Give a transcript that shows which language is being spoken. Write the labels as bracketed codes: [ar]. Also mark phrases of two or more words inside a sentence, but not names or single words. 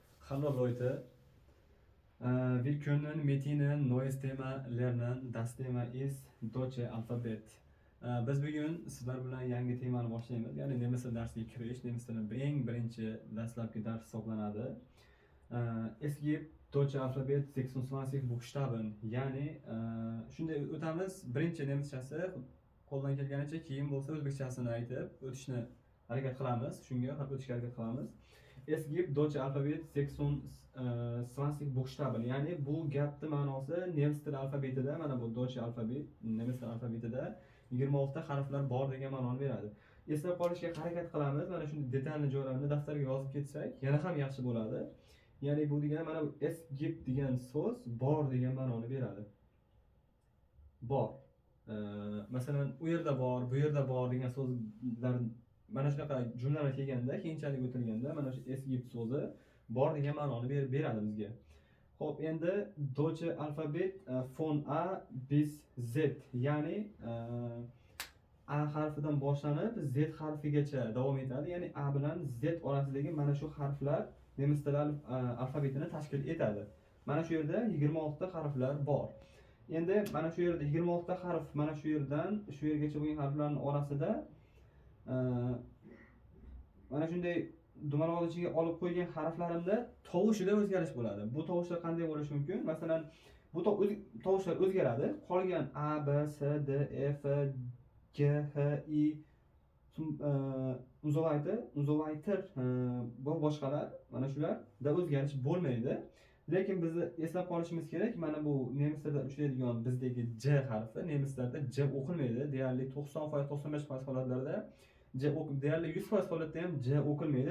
[de] Hallo Leute, wir können mit Ihnen neues Thema lernen. Das Thema ist deutsche Alphabet. [uz] Biz bugun sizlar bilan yangi temani boshlaymiz. Ya'ni nemis tili darsiga kirish, nemis tilining eng birinchi dastlabki dars hisoblanadi. [de] Es gibt deutsche Alphabet 26 Buchstaben. [uz] Ya'ni shunday o'tamiz. Birinchi nemischasi qo'ldan kelganicha, keyin bo'lsa o'zbekchasini aytib o'tishni harakat qilamiz. Shunga o'tishga harakat qilamiz. [de] Es gibt deutsche Alphabet 26 Buchstaben. [uz] Ya'ni bu gapning ma'nosi nemis tili alfabetida, mana bu [de] deutsche Alphabet, [uz] nemis tili alfabetida 26 ta harflar bor degan ma'noni beradi. Eslab qolishga harakat qilamiz. Mana shunday detalli joylarni daftarga yozib ketsak, yana ham yaxshi bo'ladi. Ya'ni bu degani mana bu [de] es gibt [uz] degan so'z bor degan ma'noni beradi. Bor. Masalan, u yerda bor, bu yerda bor degan so'zlar mana shunaqa jumlalar kelganda, keyinchalik o'tilganda mana shu [de] es gibt [uz] so'zi bor degan ma'noni beradi bizga. Xo'p, endi [de] deutsche Alphabet von A bis Z, [uz] ya'ni A harfidan boshlanib Z harfigacha davom etadi. Ya'ni A bilan Z orasidagi mana shu harflar nemis tili alfabetini tashkil etadi. Mana shu yerda 26 ta harflar bor. Endi mana shu yerda 26 ta harf, mana shu yerdan shu yergacha bo'lgan harflarning orasida mana shunday dumaloq ichiga olib qo'ygan harflarimda tovushida o'zgarish bo'ladi. Bu tovushlar qanday bo'lishi mumkin? Masalan, bu tovushlar o'zgaradi. Qolgan A, B, S, D, E, F, G, H, I, unzovaytir va boshqalar mana shularda o'zgarish bo'lmaydi. Lekin bizni eslab qolishimiz kerak, mana bu nemislarda uchraydigan bizdagi J harfi nemislarda J o'qilmaydi. Deyarli 90%-95% holatlarda deyarli 100% holatda ham J o'qilmaydi.